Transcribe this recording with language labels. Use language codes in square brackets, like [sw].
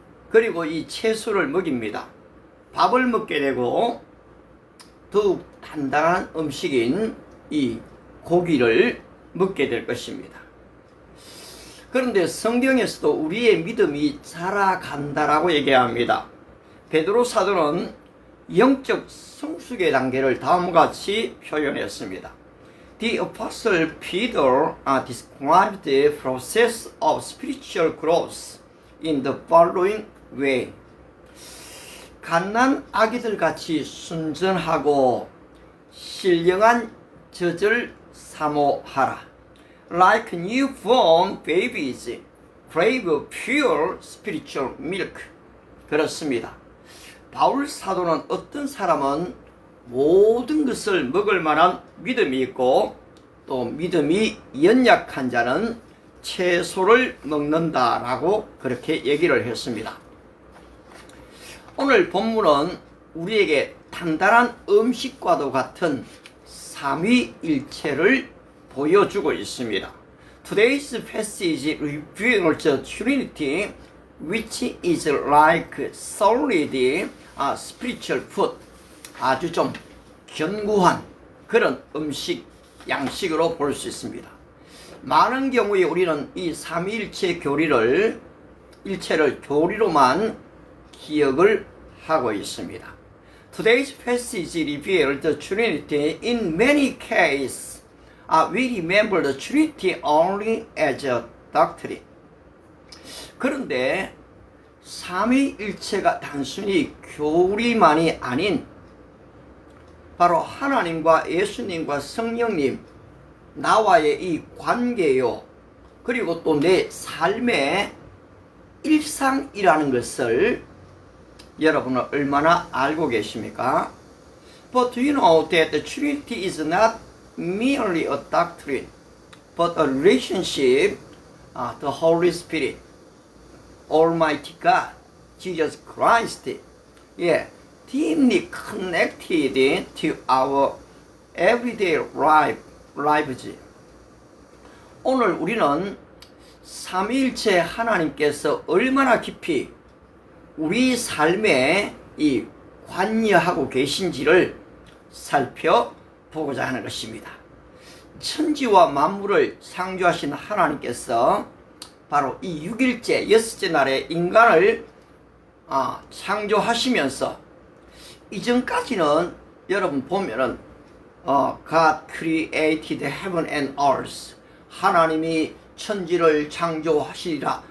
[ko] 그리고 이 채소를 먹입니다. 밥을 먹게 되고 더욱 단단한 음식인 이 고기를 먹게 될 것입니다. 그런데 성경에서도 우리의 믿음이 자라간다라고 얘기합니다. 베드로 사도는 영적 성숙의 단계를 다음과 같이 표현했습니다. [en] The Apostle Peter described the process of spiritual growth in the following way. [ko] 갓난 아기들 같이 순전하고 신령한 젖을 사모하라. [en] Like newborn babies crave pure spiritual milk. [ko] 그렇습니다. 바울 사도는 어떤 사람은 모든 것을 먹을 만한 믿음이 있고 또 믿음이 연약한 자는 채소를 먹는다라고 그렇게 얘기를 했습니다. 오늘 본문은 우리에게 단단한 음식과도 같은 삼위일체를 보여주고 있습니다. [en] Today's passage reveals the Trinity, which is like solid spiritual food. [ko] 아주 좀 견고한 그런 음식 양식으로 볼 수 있습니다. 많은 경우에 우리는 이 삼위일체 일체를 교리로만 기억을 하고 있습니다. [en] Today's passage reveals the Trinity. In many cases, we remember the Trinity only as a doctrine. [ko] 그런데 삼위일체가 단순히 교리만이 아닌 바로 하나님과 예수님과 성령님, 나와의 이 관계요, 그리고 또 내 삶의 일상이라는 것을 여러분은 얼마나 알고 계십니까? [en] But do you know that the Trinity is not merely a doctrine, but a relationship, the Holy Spirit, Almighty God, Jesus Christ, deeply connected to our everyday lives. [ko] 오늘 우리는 삼위일체 하나님께서 얼마나 깊이 우리 삶에 이 관여하고 계신지를 살펴보고자 하는 것입니다. 천지와 만물을 창조하신 하나님께서 바로 이 6일째 여섯째 날에 인간을 창조하시면서 이전까지는 여러분 보면은 [en] God created heaven and earth, [ko] 하나님이 천지를 창조하시리라.